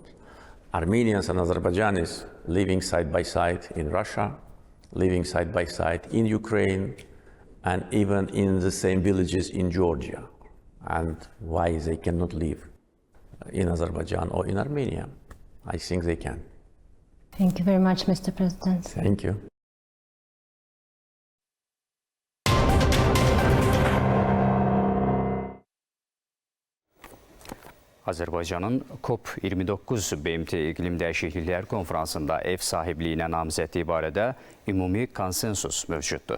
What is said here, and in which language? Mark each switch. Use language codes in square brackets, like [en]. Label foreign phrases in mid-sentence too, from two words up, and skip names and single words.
[en] Armenians and Azerbaijanis living side by side in Russia, living side by side in Ukraine, and even in the same villages in Georgia. And why they cannot live in Azerbaijan or in Armenia? I think they can. Thank you very much, Mr. President. Thank you. [az] Azərbaycanın COP29 BMT İqlim Dəyişiklikləri Konfransında ev sahibliyinə namizədliyi barədə ümumi konsensus mövcuddur.